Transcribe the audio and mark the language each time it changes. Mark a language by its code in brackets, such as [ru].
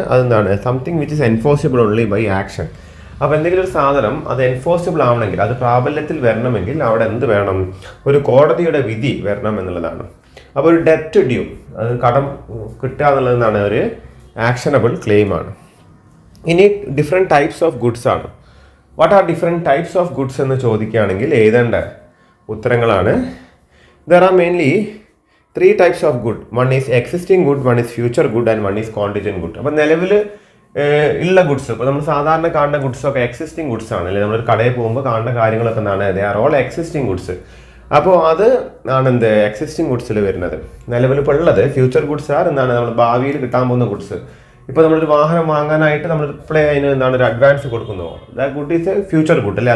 [ml] അതെന്താണ്, [en] Something which is enforceable only by action. [ml] അപ്പോൾ എന്തെങ്കിലും ഒരു സാധനം അത് എൻഫോഴ്സിബിൾ ആവണമെങ്കിൽ, അത് പ്രാബല്യത്തിൽ വരണമെങ്കിൽ അവിടെ എന്ത് വേണം, ഒരു കോടതിയുടെ വിധി വരണം എന്നുള്ളതാണ്. അപ്പോൾ ഒരു ഡെറ്റ് ഡ്യൂ, അത് കടം കിട്ടുക എന്നുള്ളതാണ് ഒരു ആക്ഷനബിൾ ക്ലെയിം ആണ്. [en] ഇനി different types of goods ആണ്. What are different types of goods [ml] എന്ന് ചോദിക്കുകയാണെങ്കിൽ എഴുതേണ്ട ഉത്തരങ്ങളാണ്. [en] There are mainly 3 types of good. One is existing good, one is future good, and one is contingent good. [ml] അപ്പോൾ നിലവിൽ ഉള്ള goods, ഇപ്പോൾ നമ്മൾ സാധാരണ കാണുന്ന ഗുഡ്സൊക്കെ എക്സിസ്റ്റിംഗ് ഗുഡ്സ് ആണ് അല്ലേ. നമ്മളൊരു കടയിൽ പോകുമ്പോൾ കാണുന്ന കാര്യങ്ങളൊക്കെ എന്താണ്, [en] They are all existing goods. [ml] അപ്പോൾ അത് ആണ് എന്ത് എക്സിസ്റ്റിംഗ് ഗുഡ്സിൽ വരുന്നത്. നിലവിൽ ഇപ്പോൾ ഉള്ളത് ഫ്യൂച്ചർ ഗുഡ്സ് ആർ എന്താണ്, നമ്മൾ ഭാവിയിൽ കിട്ടാൻ പോകുന്ന ഗുഡ്സ്. ഇപ്പോൾ നമ്മളൊരു വാഹനം വാങ്ങാനായിട്ട് നമ്മൾ റിപ്ലൈ അതിന് എന്താണ് ഒരു അഡ്വാൻസ് കൊടുക്കുന്നു, [en] that good is a future good [ml] അല്ലേ.